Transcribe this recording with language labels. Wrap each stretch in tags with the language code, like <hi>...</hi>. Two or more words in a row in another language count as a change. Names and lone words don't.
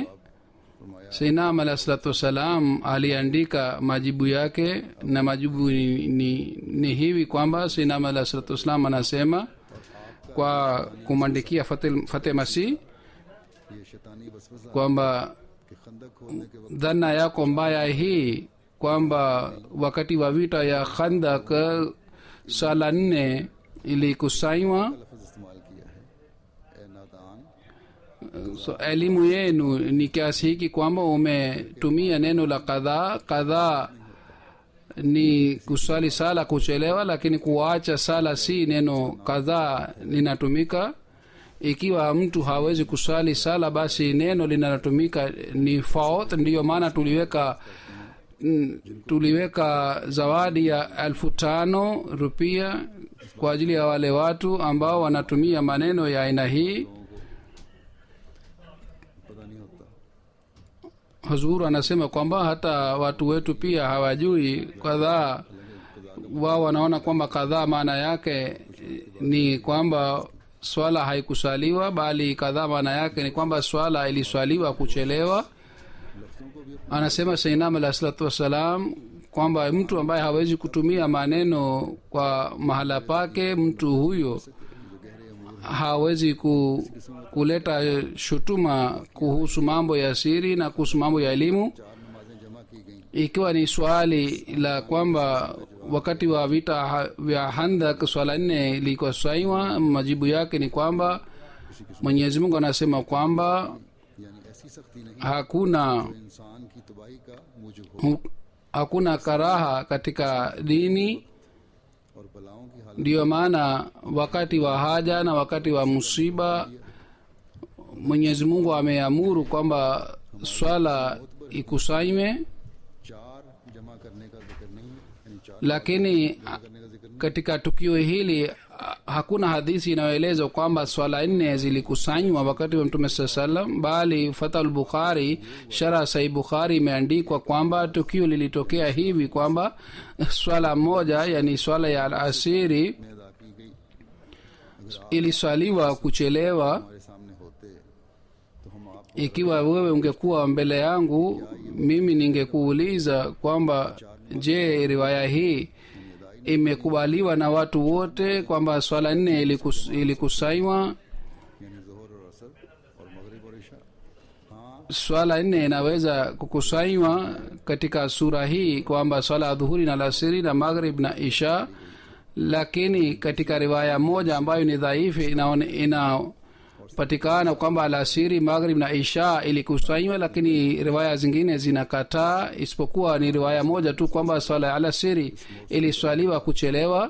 <sw>Sayyidina</sw> <ar>عليه الصلاة والسلام</ar> <sw>aliandika majibu yake, na majibu ni hivi kwamba Sayyidina</sw> <ar>عليه الصلاة والسلام</ar> <sw>anasema kwa kumwandikia Fateh Masih</sw> <ur>یہ شیطانی وسوسہ</ur> <sw>kwamba</sw> <ur>کہ خندق کھودنے کے وقت</ur> <sw>dhana yako mbaya hii kwamba wakati wa vita ya khandak sala 4 ilikusanywa</sw> <ur>لفظ استعمال کیا ہے، اے نادان.</ur> <sw>so elimu yenu ni kiasi hiki kwamba umetumia neno la kadhaa ni kusali sala kuchelewa, lakini kuacha sala si neno kadhaa linatumika. Ikiwa mtu hawezi kusali sala, basi neno linalotumika ni faut. Ndiyo maana tuliweka zawadi ya 5,000 rupia kwa ajili ya wale watu ambao wanatumia maneno ya aina hii.</sw> <ur>پتا نہیں ہوتا.</ur> <sw>Huzuru anasema kwamba hata watu wetu pia hawajui kadhaa. Wao wanaona kwamba kadhaa maana yake ni kwamba swala haikusaliwa, bali kadhaa maana yake ni kwamba swala iliswaliwa kuchelewa. Anasema Sayyidina</sw> <ar>عليه الصلاة والسلام</ar> <sw>kwamba mtu ambaye hawezi kutumia maneno kwa mahala pake, mtu huyo hawezi kuleta shutuma kuhusu mambo ya siri na kuhusu mambo ya elimu.</sw> <ur>4 نمازیں جمع کی گئی,</ur> <sw>Ikiwa ni swali la kwamba wakati wa vita vya Handak swala 4 ilikosaiwa, majibu yake ni kwamba Mwenyezi Mungu anasema kwamba</sw> <ur>یعنی ایسی سختی نہیں</ur> <sw>hakuna</sw> <ur>جو انسان کی تباہی کا موجب ہو</ur> <sw>hakuna karaha katika dini.</sw> <ur>اور بلاؤں کی حالت</ur> <sw>Ndiyo maana wakati wa haja na wakati wa musiba Mwenyezi Mungu ameamuru kwamba swala ikusanywe,</sw> <ur>4 جمع کرنے کا ذکر نہیں ہے، یعنی 4</ur> <sw>lakini</sw> <ur>کرنے کا ذکر نہیں.</ur> <sw>katika tukio hili hakuna hadithi inayoeleza kwamba swala 4 zilikusanywa wakati wa Mtume saa salam, bali Fathul Bukhari, Sharh Sahih Bukhari, imeandikwa kwamba tukio lilitokea hivi kwamba swala moja, yani swala ya alasiri,</sw> <ur>میں ادا کی گئی.</ur> <sw>iliswaliwa kuchelewa.</sw> <ur>ہمارے سامنے ہوتے تو ہم آپ</ur> <sw>Ikiwa wewe ungekuwa mbele yangu, mimi ningekuuliza kwamba je, riwaya hii imekubaliwa na watu wote kwamba swala 4 ilikusanywa?</sw> <ur>یعنی ظہر اور عصر اور مغرب اور عشا. हाँ,</ur> <sw>Swala 4 inaweza kukusanywa katika sura hii kwamba swala ya dhuhuri na alasiri na maghrib na isha, lakini katika riwaya moja ambayo ni dhaifu inapatikana kwamba alasiri, maghrib na isha ilikusanywa, lakini riwaya zingine zinakataa, isipokuwa ni riwaya moja tu kwamba swala ya alasiri iliswaliwa kuchelewa.</sw>